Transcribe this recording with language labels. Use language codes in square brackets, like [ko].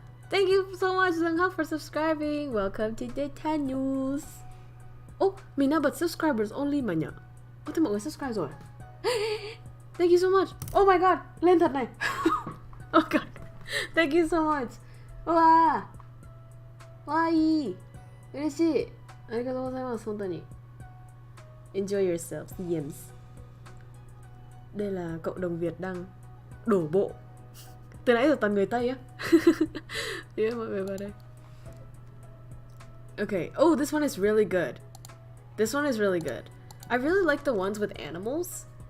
[en] Thank you so much Zhang for subscribing. Welcome to the 10 news. [vi] Mình đã bật subscribers only mà nhỉ? Thế mọi người subscribe rồi. [en] Thank you so much. Oh my god, [vi] lên thật này. [en] Oh god. Thank you so much. Wow. Why? [ja] 嬉しい。ありがとうございます。本当に。 [en] Enjoy yourselves, Idioms. [vi] Đây là cộng đồng Việt đang đổ bộ. Từ nãy giờ toàn người Tây á. Yeah, mọi người vào đây. [en] Okay. Oh, this one is really good. I really like the ones with animals.